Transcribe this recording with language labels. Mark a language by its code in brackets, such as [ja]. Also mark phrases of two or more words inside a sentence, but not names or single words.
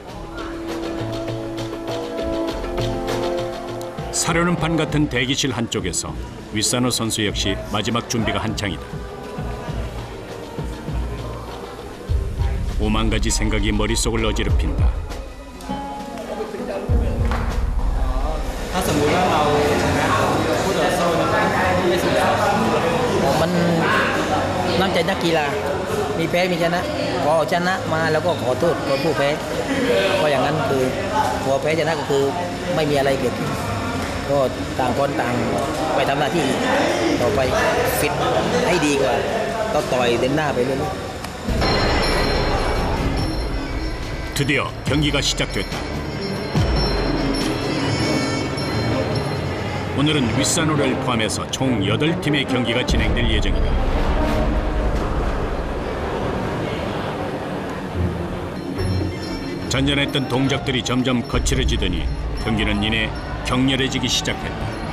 [ko] 사려는 판 같은 대기실 한쪽에서 윗산호 선수 역시 마지막 준비가 한창이다. 오만 가지 생각이 머릿속을 어지럽힌다. [th] ถ้าสมมุติว่าเราชนะคู่ต่อสู้นะครับไม่สนใจ มัน น้ำใจนักกีฬามีแพ้มีชนะพอชนะมาแล้วก็ขอโทษคนผู้แพ้ก็อย่างนั้นคือพอแพ้ชนะก็คือไม่มีอะไรเกิดขึ้นก็ต่างคนต่างไปทำหน้าที่ต่อไปฟิตให้ดีกว่าก็ต่อยเดินหน้าไปเรื่อย [ko] 드디어 경기가 시작됐다. 오늘은 윗산호를 포함해서 총 8팀의 경기가 진행될 예정이다. 잔잔했던 동작들이 점점 거칠어지더니 경기는 이내 격렬해지기 시작했다.